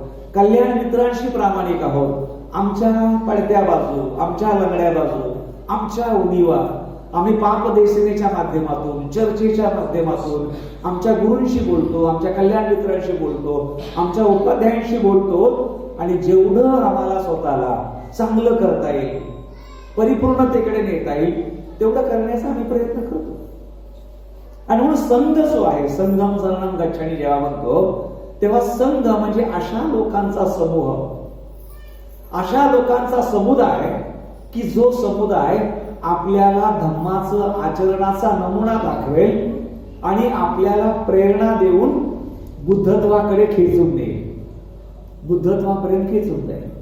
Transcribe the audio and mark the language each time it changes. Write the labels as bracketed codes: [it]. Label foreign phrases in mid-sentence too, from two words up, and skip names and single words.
[mr] कल्याण मित्रांशी प्रामाणिक आहोत, आमच्या पडत्या बाजू, आमच्या लंगड्या बाजू, आमच्या उणीवा आम्ही पापदेशनेच्या माध्यमातून, चर्चेच्या माध्यमातून आमच्या गुरूंशी बोलतो, आमच्या कल्याण मित्रांशी बोलतो, आमच्या उपाध्यायांशी बोलतो आणि जेवढं आम्हाला स्वतःला चांगलं करता येईल, परिपूर्णतेकडे नेता येईल तेवढं करण्याचा आम्ही प्रयत्न करतो. आणि म्हणून संघ जो आहे, [pi] संघम शरणम गच्छामी [mr] जेव्हा म्हणतो तेव्हा संघ म्हणजे अशा लोकांचा समूह, अशा लोकांचा समुदाय की जो समुदाय आपल्याला धम्माचं आचरणाचा नमुना दाखवेल आणि आपल्याला प्रेरणा देऊन बुद्धत्वाकडे खेचून देईल, बुद्धत्वापर्यंत खेचून जाईल.